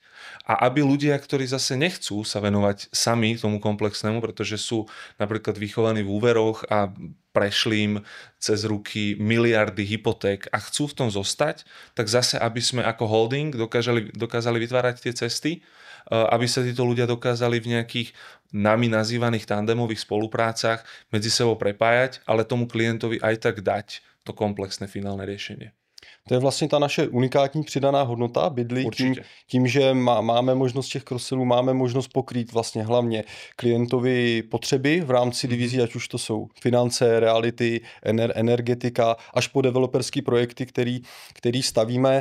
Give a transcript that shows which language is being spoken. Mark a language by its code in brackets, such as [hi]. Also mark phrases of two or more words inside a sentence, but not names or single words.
[sk] A aby ľudia, ktorí zase nechcú sa venovať sami tomu komplexnému, pretože sú napríklad vychovaní v úveroch a prešli im cez ruky miliardy hypoték a chcú v tom zostať, tak zase, aby sme ako holding dokázali vytvárať tie cesty, aby sa títo ľudia dokázali v nejakých nami nazývaných tandemových spoluprácach medzi sebou prepájať, ale tomu klientovi aj tak dať to komplexné finálne riešenie. [cs] To je vlastně ta naše unikátní přidaná hodnota bydlí tím, že máme možnost těch cross-sellů, máme možnost pokrýt vlastně hlavně klientovi potřeby v rámci divizí, ať už to jsou finance, reality, energetika, až po developerský projekty, který stavíme.